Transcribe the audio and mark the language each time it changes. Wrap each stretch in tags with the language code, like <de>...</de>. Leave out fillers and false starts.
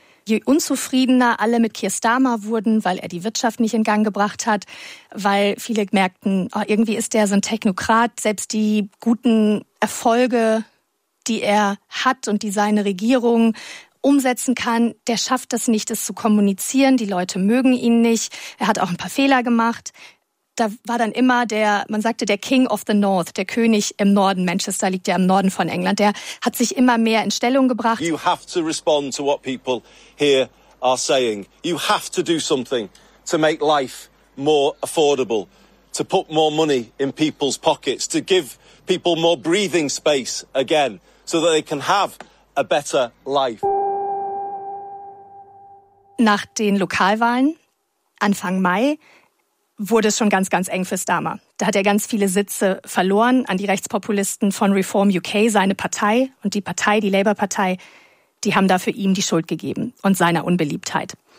<de>Je unzufriedener alle mit Keir Starmer wurden, weil er die Wirtschaft nicht in Gang gebracht hat, weil viele merkten, oh, irgendwie ist der so ein Technokrat, selbst die guten Erfolge, die er hat und die seine Regierung umsetzen kann, der schafft das nicht, das zu kommunizieren. Die Leute mögen ihn nicht. Er hat auch ein paar Fehler gemacht. Da war dann immer der, man sagte, der King of the North, der König im Norden. Manchester liegt ja im Norden von England. Der hat sich immer mehr in Stellung gebracht.</de> <en>You have to respond to what people here are saying. You have to do something to make life more affordable, to put more money in people's pockets, to give people more breathing space again, so that they can have a better life.</en> <de>Nach den Lokalwahlen Anfang Mai wurde es schon ganz, ganz eng für Starmer. Da hat er ganz viele Sitze verloren an die Rechtspopulisten von Reform UK, seine Partei. Und die Partei, die Labour-Partei, die haben dafür ihm die Schuld gegeben und seiner Unbeliebtheit.</de>